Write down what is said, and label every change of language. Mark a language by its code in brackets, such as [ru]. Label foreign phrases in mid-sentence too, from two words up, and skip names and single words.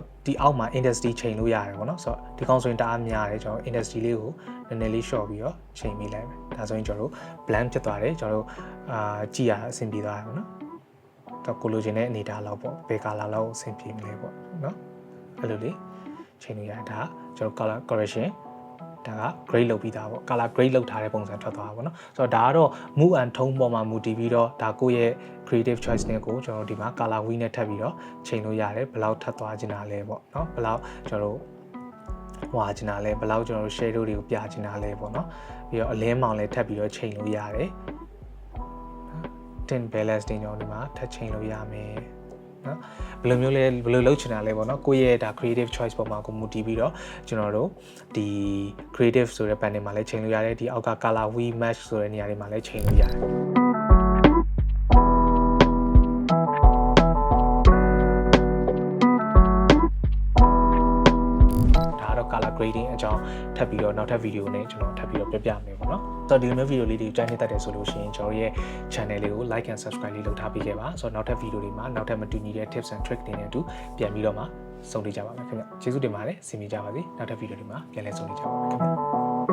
[my] ဒီအောက်မှာ industry ချိန်လို့ရတယ်ပေါ့နော်ဆိုတော့ဒီကောင်ဆိုရင်တအားများတယ်ကျွန်တော် industry လေးကိုနည်းနည်းလေး short ပြီးတော့ချိန်မိလိုက်မယ်ဒါဆိုရင်ကျွန်တော်တို့ blend ဖြစ်သွားတယ်ကျွန် တော်တို့ကြည့်ရအဆင်ပြေသွားတယ်ပေါ့နော်တော့ကိုလိုချင်တဲ့အနေအထားလောက်ပေါ့ဘယ် color လောက်အဆင်ပြေမလဲပေါ့နော်အဲ့လိုလေးချိန်လို့ရ တာကျွန်တော် [en] color correction [my] ဒါက grade လုပ်ပြီးသားပေါ့ [en] color grade [my] လုပ်ထားတဲ့ပုံစံထွက်သွားတာပေါ့နော်ဆိုတော့ဒါကတော့ [en] move and tone [my] ပေါ်မှာမူတည်ပြီးတော့ဒါကိုယ့်ရဲ့ [en] creative choice [my] နဲ့ကိုကျွန်တော်ဒီမှာ [en] color wheel [my] နဲ့ထပ်ပြီးတော့ချိန်လို့ရတယ်ဘယ်လောက်ထပ်သွားချင်တာလဲပေါ့နော်ဘယ်လောက်ကျွန်တော်တို့ဟွာချင်တာလဲဘယ်လောက်ကျွန်တော်တို့ shadow တွေကိုပြချင်တာလဲပေါ့နော်ပြီးတော့အလင်းမောင်လည်းထပ်ပြီးတော့ချိန်လို့ရတယ် [en] tint balance [my] တင်ကျွန်တော်ဒီမှာထပ်ချိန်လို့ရမယ်နော်ဘယ်လိုမျိုးလဲဘယ်လိုလုပ်ချင်တာလဲပေါ့နော်ကိုယ့်ရဲ့ဒါ [en] creative choice [my] ပေါ်မှာကိုမူတည်ပြီးတော့ကျွန်တော်တို့ဒီ creative ဆိုတဲ့ panel မှာလည်းချိန်လို့ရတယ်ဒီအောက်က [en] color wheel match [my] ဆိုတဲ့နေရာတွေမှာလည်းချိန်လို့ရတယ် [en] color grading [my] အကြောင်းထပ်ပြီးတော့နောက်ထပ်ဗီဒီယိုနဲ့ကျွန်တော်ထပ်ပြီးတော့ပြပြမယ်ပေါ့နော်ဆိုတော့ဒီလိုမျိုးဗီဒီယိုလေးတွေကိုကြိုက်နေတတ်တယ်ဆိုလို့ရှိရင်ကျွန်တော်ရဲ့ channel လေးကို [en] like and subscribe [my] လေးလုပ်ထားပေးခဲ့ပါဆိုတော့နောက်ထပ်ဗီဒီယိုတွေမှာနောက်ထပ်မတူညီတဲ့ [en] tips and trick [my] တွေနဲ့အတူပြန်ပြီးတော့မှဆုံတွေ့ကြပါမယ်ခင်ဗျကျေးဇူးတင်ပါတယ်စီမီကြပါစေနောက်ထပ်ဗီဒီယိုတွေမှာပြန်လည်ဆုံတွေ့ကြပါမယ်ခင်ဗျ